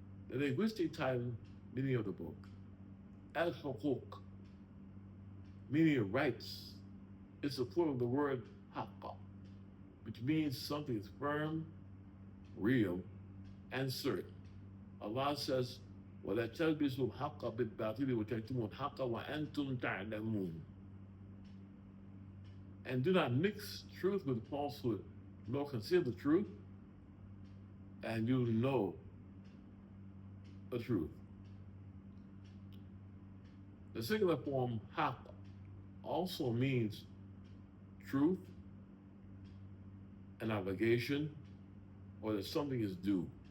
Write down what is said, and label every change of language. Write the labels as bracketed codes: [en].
[en] The linguistic title, meaning of the book, al-huquq, meaning rights, is the plural of the word haqqa, which means something is firm, real, and certain. Allah says, [ar] وَلَا تَلْبِسُوا الْحَقَّ بِالْبَاطِلِ وَتَكْتُمُوا الْحَقَّ وَأَنْتُمْ تَعْلَمُونَ. [en] And do not mix truth with falsehood, nor conceal the truth, and you know the truth. The singular form haqq also means truth, an obligation, or that something is due.